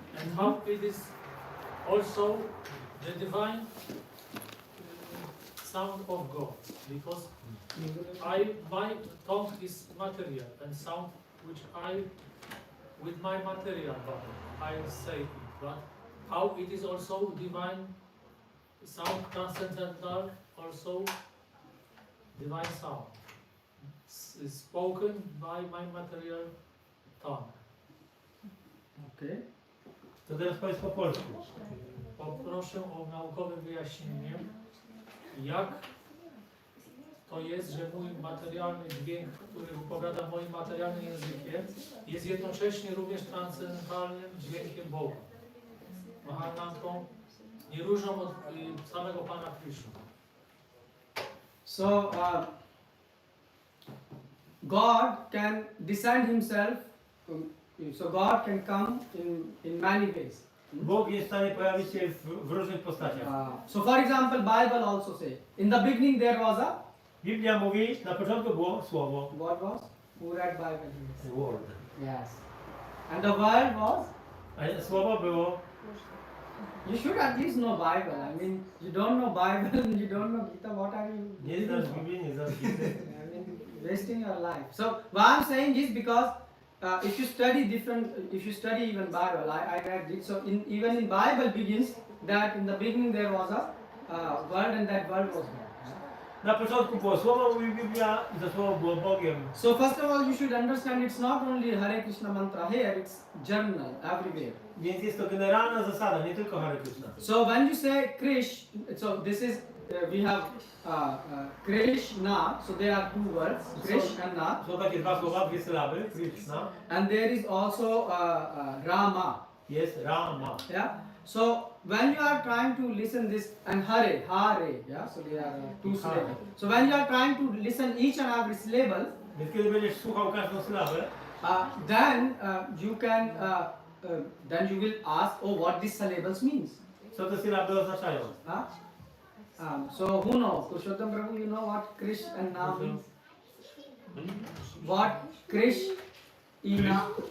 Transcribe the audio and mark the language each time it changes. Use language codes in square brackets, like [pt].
[en] And how it is also the divine sound of God, because my tongue is material and sound which with my material body I say it, but how it is also divine sound, transcendental, also divine sound, spoken by my material tongue. Okay. [pl] To teraz powiedz po polsku. Poproszę o naukowe wyjaśnienie, jak to jest, że mój materialny dźwięk, który wypowiada moim materialnym językiem, jest jednocześnie również transcendentalnym dźwiękiem Boga. Mahamantrą nieróżną od samego Pana Krishna. [en] So God can descend himself, so God can come in many ways. [pl] Bóg jest w stanie pojawić się w różnych postaciach. [en] So for example, Bible also say, in the beginning there was a, [pl] Biblia mówi, na początku było słowo. [en] what was? Who read Bible? The word. Yes. And the word was? [pl] A słowo było. [en] You should at least know Bible. I mean, you don't know Bible and you don't know Gita, what are you [pl] Nie [en] doing [pl] znasz [en] for? [pl] Biblii, nie znasz Gity. [en] I mean, wasting your life. So what I'm saying is because if you study even Bible, I read it. So even in Bible begins that in the beginning there was a word and that word was God. [pl] Na początku było słowo, mówi Biblia, i to słowo było Bogiem. [en] So first of all, you should understand it's not only Hare Krishna mantra here; it's general everywhere. [pl] Więc jest to generalna zasada, nie tylko Hare Krishna. [en] So when you say Krish, so this is we have Krishna. So there are two words, Krish and Na. [pl] Są takie dwa słowa, dwie sylaby, Krishna. [en] And there is also Rama. [pl] Jest Rama. [en] Yeah. So when you are trying to listen this and Hare, yeah. So there are two syllables. So when you are trying to listen each and every syllable, [pl] Więc kiedy będziesz słuchał każdą sylabę, [en] then you can then you will ask, oh, what these syllables means. [pl] co te sylaby oznaczają? [en] So who knows? Purushottam Prabhu, you know what Krish and Na means? What Krish Ina?